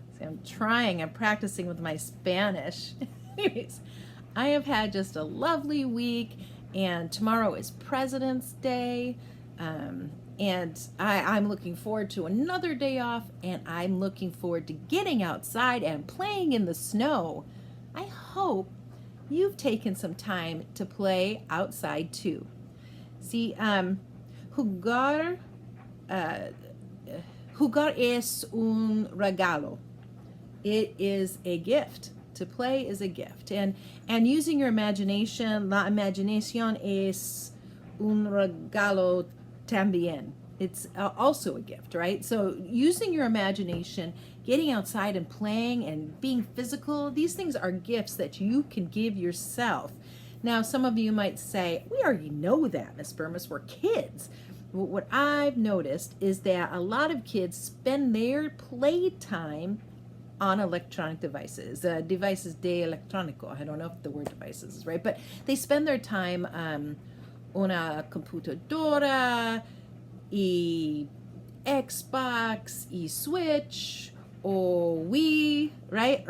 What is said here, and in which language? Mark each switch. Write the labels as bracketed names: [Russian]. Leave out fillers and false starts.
[English] So I'm practicing with my Spanish. Anyways, I have had just a lovely week, and tomorrow is President's Day. And I'm looking forward to another day off, and I'm looking forward to getting outside and playing in the snow. I hope you've taken some time to play outside too. [Spanish] See, jugar, uh, jugar es un regalo. [English] It is a gift. To play is a gift. And using your imagination, [Spanish] la imaginación es un regalo también. [English] It's also a gift, right? So using your imagination, getting outside and playing and being physical, these things are gifts that you can give yourself. Now, some of you might say, we already know that, Miss Burmis, we're kids. What I've noticed is that a lot of kids spend their playtime on electronic devices, devices [Spanish] de electrónico. [English] I don't know if the word devices is right, but they spend their time [Spanish] una computadora, y Xbox, y Switch, [English] or Wii, right?